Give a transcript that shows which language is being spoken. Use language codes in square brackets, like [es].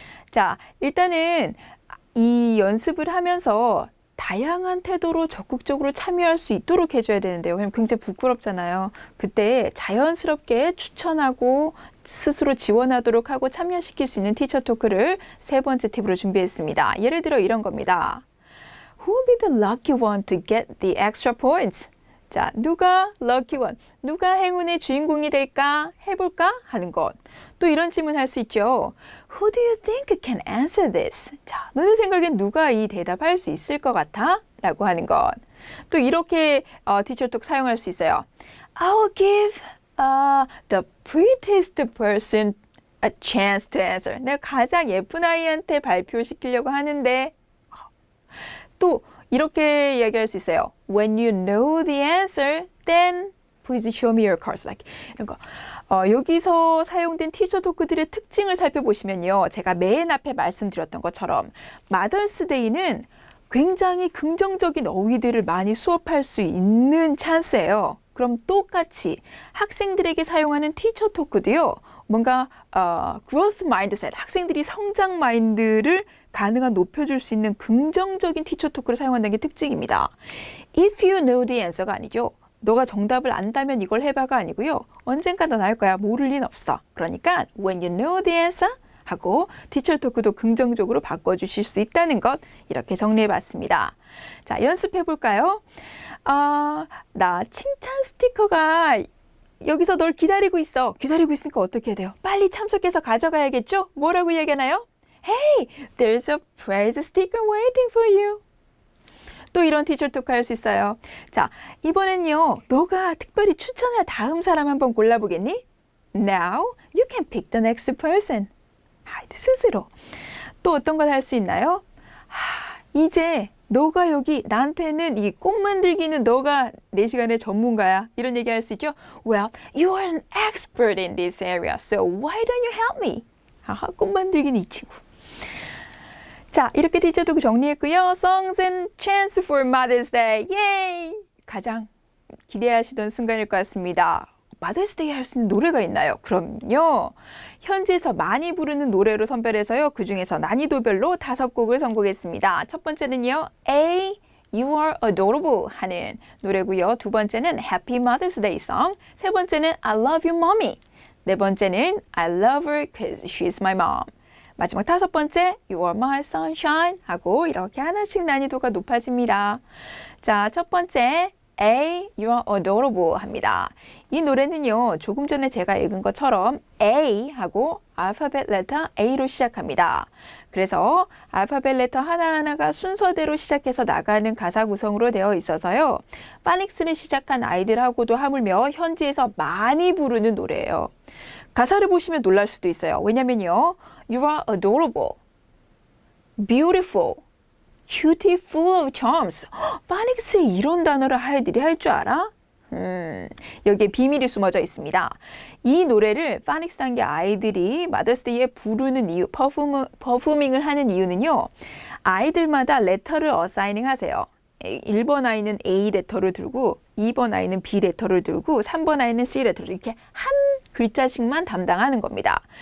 [ko] 자, 일단은 이 연습을 하면서 다양한 태도로 적극적으로 참여할 수 있도록 해줘야 되는데요. 그럼 굉장히 부끄럽잖아요. 그때 자연스럽게 추천하고 스스로 지원하도록 하고 참여시킬 수 있는 티처 토크를 세 번째 팁으로 준비했습니다. 예를 들어 이런 겁니다. [en] Who will be the lucky one to get the extra points? [ko] 자, 누가 lucky one, 누가 행운의 주인공이 될까? 해볼까? 하는 것. 또 이런 질문 할 수 있죠. [en] Who do you think can answer this? [ko] 자, 너네 생각엔 누가 이 대답할 수 있을 것 같아? 라고 하는 것. 또 이렇게 티처톡 사용할 수 있어요. [en] I'll give the prettiest person a chance to answer. [ko] 내가 가장 예쁜 아이한테 발표시키려고 하는데 또 이렇게 이야기할 수 있어요. [en] When you know the answer, then please show me your cards. [ko] Like 이런 거. 여기서 사용된 티처 토크들의 특징을 살펴보시면요. 제가 맨 앞에 말씀드렸던 것처럼 마더스데이는 굉장히 긍정적인 어휘들을 많이 수업할 수 있는 찬스예요. 그럼 똑같이 학생들에게 사용하는 티처 토크도요. 뭔가 growth mindset, 학생들이 성장 마인드를 가능한 높여줄 수 있는 긍정적인 티처 토크를 사용한다는 게 특징입니다. [en] If you know the answer가 [ko] 아니죠. 너가 정답을 안다면 이걸 해봐가 아니고요. 언젠가 넌 알 거야. 모를 리는 없어. 그러니까 [en] when you know the answer [ko] 하고 티처 토크도 긍정적으로 바꿔주실 수 있다는 것 이렇게 정리해봤습니다. 자, 연습해볼까요? 나 칭찬 스티커가 여기서 널 기다리고 있어. 기다리고 있으니까 어떻게 해야 돼요? 빨리 참석해서 가져가야겠죠? 뭐라고 얘기하나요? [en] Hey, there's a prize sticker waiting for you. [ko] 또 이런 티처 토크 할 수 있어요. 자, 이번엔요. 너가 특별히 추천할 다음 사람 한번 골라보겠니? [en] Now, you can pick the next person. [ko] 스스로. 또 어떤 걸 할 수 있나요? 이제 너가 여기 나한테는 이 꽃 만들기는 너가 내 시간의 전문가야. 이런 얘기 할 수 있죠. [en] Well, you are an expert in this area, so why don't you help me? [ko] 꽃 만들기는 이 친구. 자, 이렇게 티처도 정리했고요. [en] Songs and chants for Mother's Day. 예이! [ko] 가장 기대하시던 순간일 것 같습니다. Mother's Day 할 수 있는 노래가 있나요? 그럼요. 현지에서 많이 부르는 노래로 선별해서요. 그중에서 난이도별로 5곡을 선곡했습니다. 첫 번째는요. A, You are adorable 하는 노래고요. 두 번째는 Happy Mother's Day song. 세 번째는 I love you, mommy. 네 번째는 I love her because she's my mom. 마지막 5번째 You are my sunshine 하고 이렇게 하나씩 난이도가 높아집니다. 자, 첫 번째 A, You are adorable 합니다. 이 노래는요. 조금 전에 제가 읽은 것처럼 A 하고 알파벳 레터 A로 시작합니다. 그래서 알파벳 레터 하나하나가 순서대로 시작해서 나가는 가사 구성으로 되어 있어서요. 파닉스를 시작한 아이들하고도 하물며 현지에서 많이 부르는 노래예요. 가사를 보시면 놀랄 수도 있어요. 왜냐면요. [en] You are adorable, beautiful, cutie full of charms. [ko] 파닉스에 이런 단어를 아이들이 할 줄 알아? 여기에 비밀이 숨어져 있습니다. 이 노래를 파닉스 단계 아이들이 마더스데이에 부르는 이유, 퍼포밍을 하는 이유는요. 아이들마다 레터를 어사이닝 하세요. 1번 아이는 A 레터를 들고 2번 아이는 B 레터를 들고 3번 아이는 C 레터를 이렇게 한 글자씩만 담당하는 겁니다.